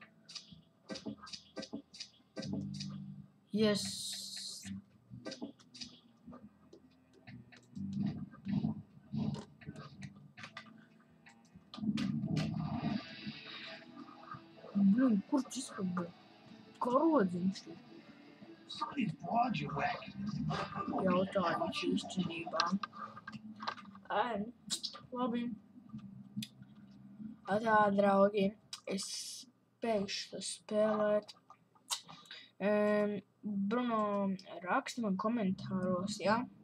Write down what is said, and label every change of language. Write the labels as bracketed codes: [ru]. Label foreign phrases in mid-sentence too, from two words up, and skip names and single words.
[en] Yes. [lv] Blin, kur šis bija? Karodziņš ir. [en] Some of these broads you whack. [lv] Jautājums īstenībā. Labi. Tā, draugi, es beigšu to spēlēt. Bruno, raksti man komentāros, ja?